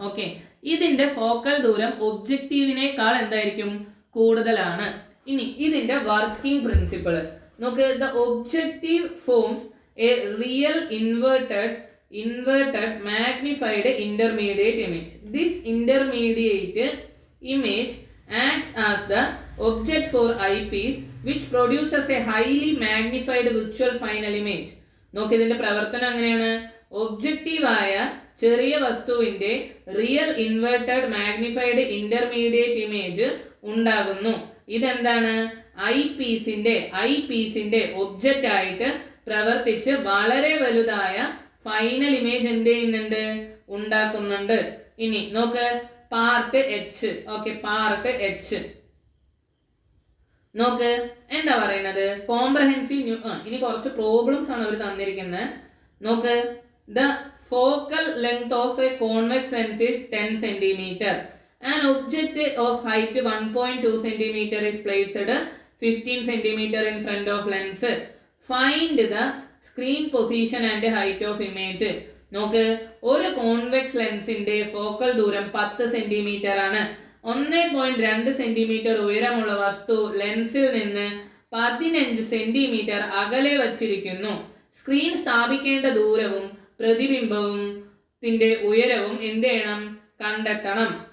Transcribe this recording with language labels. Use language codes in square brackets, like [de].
[ml] Okay, ഇതിന്റെ focal ദൂരം ഒബ്ജക്റ്റീവിനേക്കാൾ എന്തായിരിക്കും? കൂടുതലാണ്. ഇനി ഇതിന്റെ വർക്കിംഗ് പ്രിൻസിപ്പിൾ നോക്ക്. [en] The objective forms a real inverted magnified intermediate image. This intermediate image acts as the object for eyepiece, which produces a highly magnified virtual final image. [ml] നോക്ക്, ഇതിന്റെ പ്രവർത്തനം എങ്ങനെയാണ്? ഒബ്ജക്റ്റീവായ ചെറിയ വസ്തുവിന്റെ real inverted magnified intermediate image ഉണ്ടാകുന്നു. ഇതെന്താണ്? I പീസിന്റെ object ആയിട്ട് പ്രവർത്തിച്ച് വളരെ വലുതായ ഫൈനൽ ഇമേജ് എന്ത് ചെയ്യുന്നുണ്ട്? ഉണ്ടാക്കുന്നുണ്ട്. ഇനി നോക്ക്, part H. Okay, part H നോക്ക്, എന്താ പറയുന്നത്? കോംപ്രഹെൻസീവ്. ഇനി കുറച്ച് പ്രോബ്ലംസ് ആണ് അവർ തന്നിരിക്കുന്നത്. [en] നോക്ക്, the focal length of a convex lens is 10 centimetre. An object of height 1.2 centimeter is placed 15 centimeter in front of lens. Find the screen position and height of image. [ml] നോക്ക്, ഒരു convex ലെൻസിന്റെ focal ദൂരം 10 centimetre ആണ്. 1.2 centimetre ഉയരമുള്ള വസ്തു ലെൻസിൽ നിന്ന് 15 centimetre അകലെ വച്ചിരിക്കുന്നു. സ്ക്രീൻ സ്ഥാപിക്കേണ്ട ദൂരവും പ്രതിബിംബവും ഉയരവും എന്ത് ചെയ്യണം? കണ്ടെത്തണം.